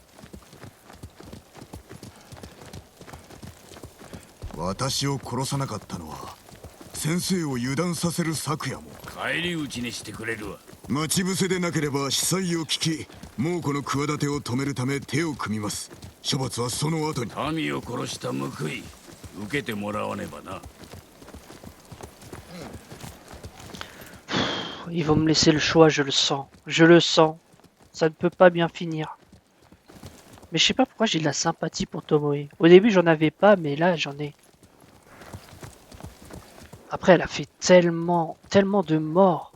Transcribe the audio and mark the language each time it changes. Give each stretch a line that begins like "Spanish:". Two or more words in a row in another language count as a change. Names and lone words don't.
Japanese: 私を殺さなかったのは先生を油断させる策やも。返り討ちにしてくれるわ。待ち伏せでなければ司祭を聞き猛虎の企てを止めるため手を組みます。処罰はその後に。民を殺した報い受けてもらわねばな。
French: Ils vont me laisser le choix, je le sens. Je le sens. Ça ne peut pas bien finir. Mais je sais pas pourquoi j'ai de la sympathie pour Tomoe. Au début, j'en avais pas, mais là, j'en ai. Après, elle a fait tellement de morts.